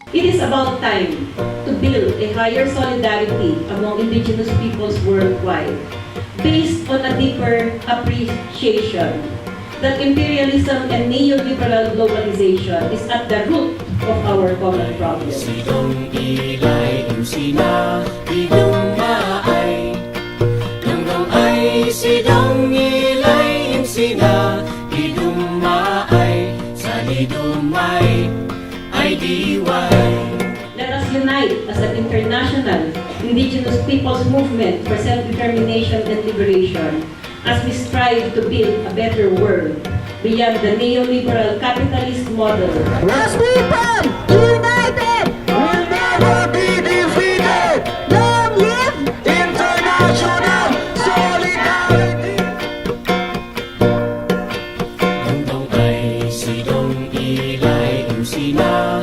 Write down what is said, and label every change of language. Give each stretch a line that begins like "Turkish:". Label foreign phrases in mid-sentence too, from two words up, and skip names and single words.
English: It is about time to build a higher solidarity among indigenous peoples worldwide, based on a deeper appreciation that imperialism and neoliberal globalization is at the root of our common problem. Sidong ilay sina idumay Nangdong ay sidong ilay sina idumay Sa lidumay ay diway. Let us unite as an international indigenous peoples movement for self-determination and liberation as we strive to build a better world beyond the neoliberal capitalist model. As people united will never be defeated. Long live international solidarity. Nangdong ay sidong ilay sina